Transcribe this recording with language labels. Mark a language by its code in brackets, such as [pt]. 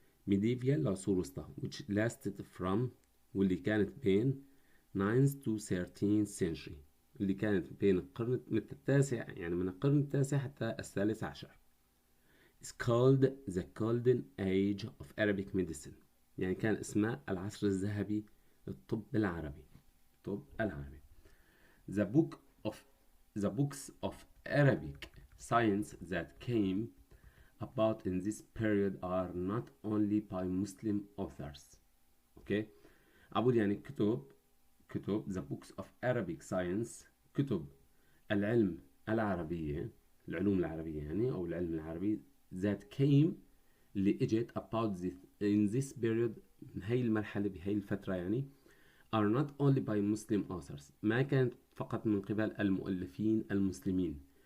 [ar] medieval العصور الوسطى [en] which lasted from، [ar] واللي كانت بين [en] 9th to 13th century، [ar] اللي كانت بين القرن التاسع، يعني من القرن التاسع حتى الثالث عشر. [en] is called the golden age of Arabic medicine، [ar] يعني كان اسمها العصر الذهبي للطب العربي. الطب العربي. [en] the book of the books of Arabic science that came about in this period are not only by Muslim authors. okay. [ar] عبود يعني كتب [en] the books of Arabic science، [ar] كتب العلم العربية، العلوم العربية يعني أو العلم العربي [en] that came، [ar] اللي اجت [en] about this in this period، [ar] من هاي المرحلة بهاي الفترة يعني [en] are not only by Muslim authors، [ar] ما كانت فقط من قبل المؤلفين المسلمين.